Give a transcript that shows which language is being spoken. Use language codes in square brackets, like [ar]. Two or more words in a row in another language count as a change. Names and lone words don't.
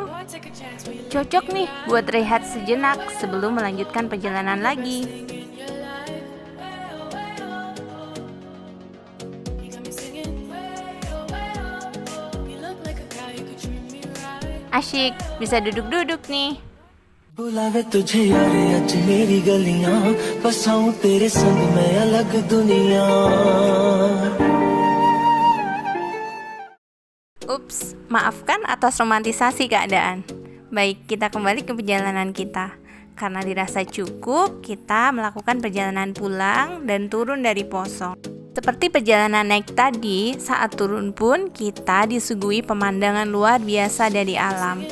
[id] Cocok nih buat rehat sejenak sebelum melanjutkan perjalanan lagi. Asyik, bisa duduk-duduk nih. [hi] बुलावे तुझे यारे आज मेरी गलियां बसाऊं तेरे संग मैं अलग दुनिया. [id] Ups, maafkan atas romantisasi keadaan. Baik, kita kembali ke perjalanan kita. Karena dirasa cukup, kita melakukan perjalanan pulang dan turun dari Posong. Seperti perjalanan naik tadi, saat turun pun kita disuguhi pemandangan luar biasa dari alam.